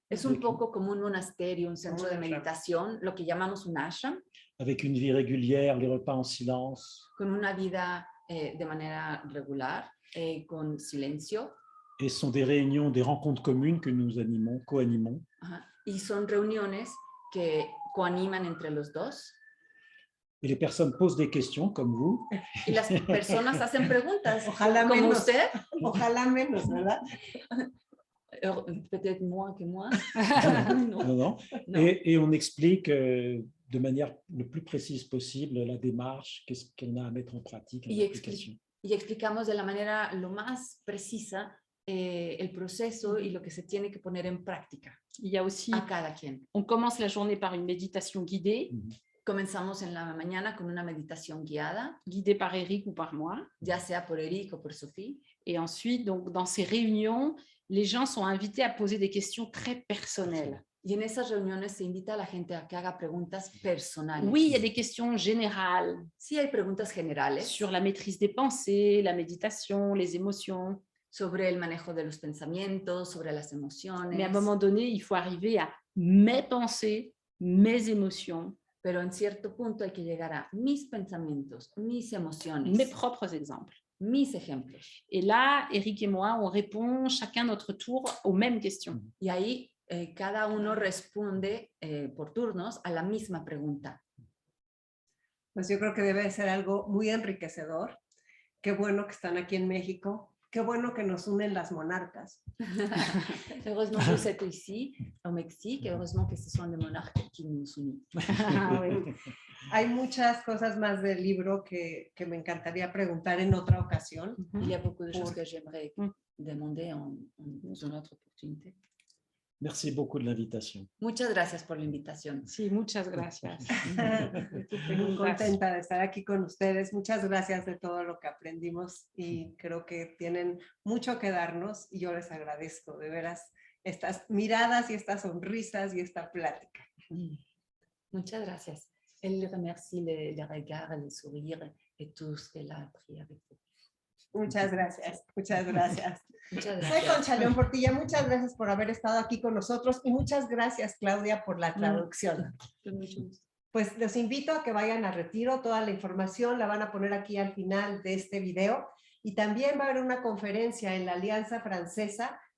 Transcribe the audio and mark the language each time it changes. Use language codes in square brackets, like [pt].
[es] Es un poco como un monasterio, un centro de [fr] Un ashram. [es] meditación, lo que llamamos un ashram, [fr] Avec une vie régulière, les repas en silence. [es] con una vida de manera regular, con silencio. [fr] Et ce sont des réunions, des rencontres communes que nous animons, co-animons. [es] Ajá. Y son reuniones que coaniman entre los dos. [fr] Et les personnes posent des questions comme vous. [es] Y las personas hacen preguntas, Ojalá como menos. usted, Ojalá menos, ¿verdad? [fr] peut-être moins que moi. Non, non. Non. Et on explique de manière le plus précise possible la démarche, qu'est-ce qu'on a à mettre en pratique, en [es] Y [fr] application. [es] Y explicamos de la manera lo más precisa el proceso y lo que se tiene que poner en práctica [fr] Il y a aussi, [es] a cada quien. [fr] on commence la journée par une méditation guidée, [es] Comenzamos en la mañana con una meditación guiada, [fr] guidée par Eric ou par moi. [es] ya sea por Eric o por Sophie. [fr] Et ensuite, donc, dans ces réunions, les gens sont invités à poser des questions très personnelles. [es] Y en esas reuniones se invita a la gente a que haga preguntas personales. [fr] Oui, il y a des questions générales [es] Sí hay preguntas generales [fr] sur la maîtrise des pensées, la méditation, les émotions. [es] sobre el manejo de los pensamientos, sobre las emociones. [fr] Mais à un moment donné, il faut arriver à mes pensées, mes émotions, [es] Pero en cierto punto hay que llegar a mis pensamientos, mis emociones, [fr] mes propres exemples. [es] mis ejemplos. [fr] Et là, Eric et moi, on répond chacun notre tour aux mêmes questions. [es] Y ahí cada uno responde por turnos a la misma pregunta. Pues yo creo que debe de ser algo muy enriquecedor. Qué bueno que están aquí en México. Qué bueno que nos unen las monarcas. [fr] Heureusement que vous êtes ici, au Mexique, et heureusement que ce sont les monarques qui nous unissent. [es] Hay muchas cosas más del libro que me encantaría preguntar en otra ocasión. [fr] Il y a beaucoup de choses que j'aimerais demander en une autre opportunité. Merci beaucoup de l'invitation. [es] Muchas gracias por la invitación. Sí, muchas gracias. Estoy muy contenta de estar aquí con ustedes. Muchas gracias de todo lo que aprendimos y creo que tienen mucho que darnos y yo les agradezco de veras estas miradas y estas sonrisas y esta plática. Muchas gracias. [fr] Elle remercie les regards, les sourires et tout ce qu'elle a appris avec vous. [es] Muchas gracias, muchas gracias. Muchas Soy gracias. Concha León Portilla, muchas gracias por haber estado aquí con nosotros y muchas gracias, Claudia, por la traducción. Pues los invito a que vayan a Retiro, toda la información la van a poner aquí al final de este video y también va a haber una conferencia en la Alianza Francesa